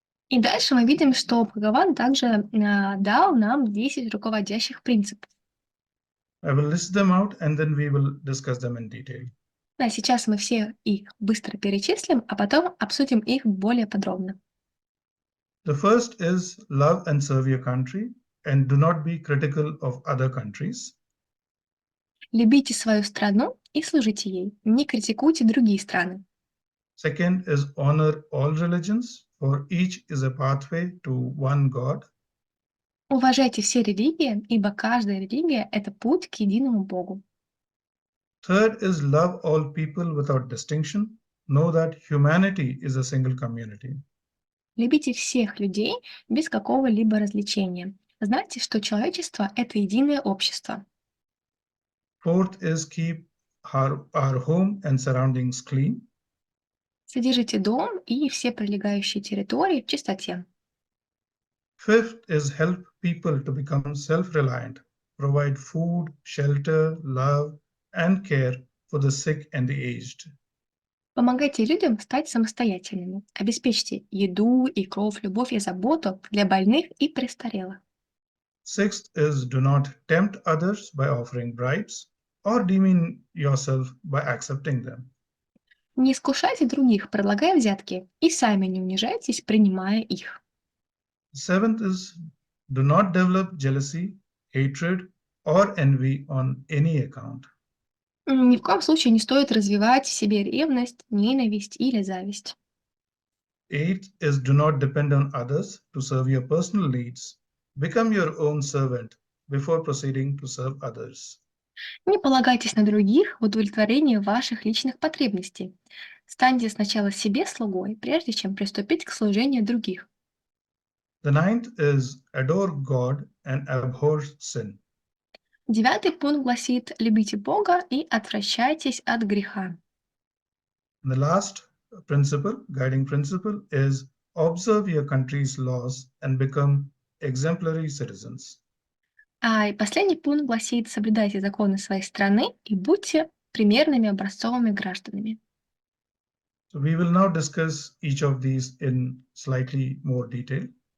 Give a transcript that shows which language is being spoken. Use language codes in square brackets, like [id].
[ru] И дальше мы видим, что Бхагаван также дал нам 10 руководящих принципов. [en] I will list them out and then we will discuss them in detail. [ru] Да, сейчас мы все их быстро перечислим, а потом обсудим их более подробно. [en] The first is love and serve your country and do not be critical of other countries. [ru] Любите свою страну и служите ей. Не критикуйте другие страны. [en] Second is honor all religions, for each is a pathway to one God. [ru] Уважайте все религии, ибо каждая религия – это путь к единому Богу. [en] Third is love all people without distinction. Know that humanity is a single community. [ru] Любите всех людей без какого-либо развлечения. Знайте, что человечество – это единое общество. [en] Fourth is keep our home and surroundings clean. [ru] Содержите дом и все прилегающие территории в чистоте. [en] Fifth is help people to become self-reliant. Provide food, shelter, love, and care for the sick and the aged. [ru] Помогайте людям стать самостоятельными. Обеспечьте еду и кров, любовь и заботу для больных и престарелых. [en] Sixth is do not tempt others by offering bribes or demean yourself by accepting them. [ru] Не искушайте других, предлагая взятки, и сами не унижайтесь, принимая их. [en] Seventh is do not develop jealousy, hatred, or envy on any account. [ru] Ни в коем случае не стоит развивать в себе ревность, ненависть или зависть. [en] Eighth is do not depend on others to serve your personal needs. Become your own servant before proceeding to serve others. [ru] Не полагайтесь на других в удовлетворении ваших личных потребностей. Станьте сначала себе слугой, прежде чем приступить к служению других. [en] The ninth is adore God and abhor sin. [ru] 9 пункт гласит: любите Бога и отвращайтесь от греха. [en] The last principle, guiding principle, is observe your country's laws and become exemplary citizens. [ru] И последний пункт гласит: соблюдайте законы своей страны и будьте примерными образцовыми гражданами. [en] So we will now discuss each of these in slightly more detail.